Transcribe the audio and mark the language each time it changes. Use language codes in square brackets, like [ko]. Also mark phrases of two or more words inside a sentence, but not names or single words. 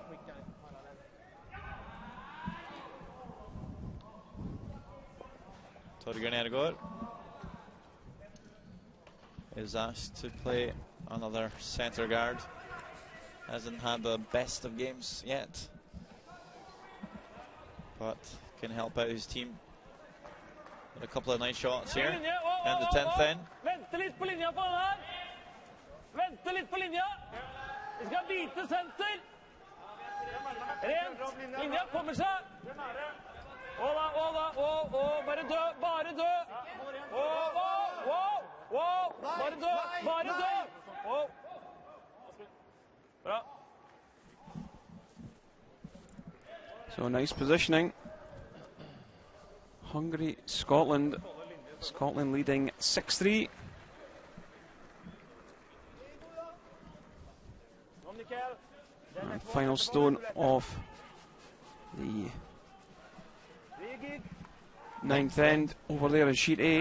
[en] Torgeir Nergård is asked to play another centre guard. Hasn't had the best of games yet, but can help out his team with a couple of nice shots here. And the 10th end. [no] Vente litt på linja på den her. Vente litt på linja. Vi skal bite senter. Rent. Linja kommer seg. Bare dø, bare dø. Bare dø, bare dø. Bra. [en] So nice positioning. Hungary, Scotland. Scotland leading 6-3. And final stone of the 9th end over there in sheet A.